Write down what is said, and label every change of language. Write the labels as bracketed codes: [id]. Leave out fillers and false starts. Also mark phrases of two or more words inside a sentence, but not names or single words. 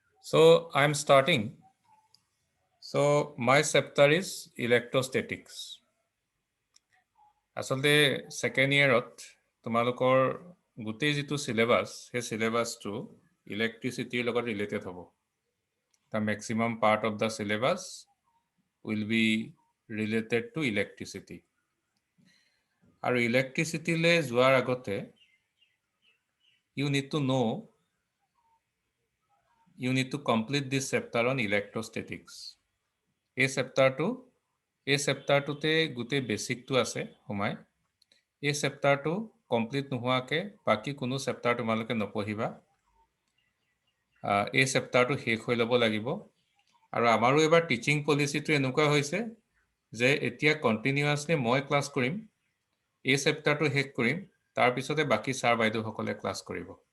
[en] So I'm starting. So my chapter is electrostatics. [as] আসলে [en] second yearত [as] তোমালোকৰ গোটেই যিটো syllabus সেই syllabusটো electricity লগত related হ'ব. [en] The maximum part of the syllabus will be related to electricity. [as] আৰু electricity লৈ যোৱাৰ আগতে [en] you need to complete this chapter on electrostatics. [as] এই চেপ্টাৰটোতে গোটেই বেসিকটো আছে সোমাই এই চেপ্টাৰটো কমপ্লিট নোহোৱাকে বাকি কোনো চেপ্টাৰ তোমালোকে নপঢ়িবা এই চেপ্টাৰটো শেষ হৈ ল'ব লাগিব আৰু আমাৰো এবাৰ [en] teaching policy [as] এনেকুৱা হৈছে যে এতিয়া কন্টিনিউয়াছলি মই ক্লাছ কৰিম এই চেপ্টাৰটো শেষ কৰিম তাৰ পিছতে বাকি ছাৰ বাইদেউসকলে ক্লাছ কৰিব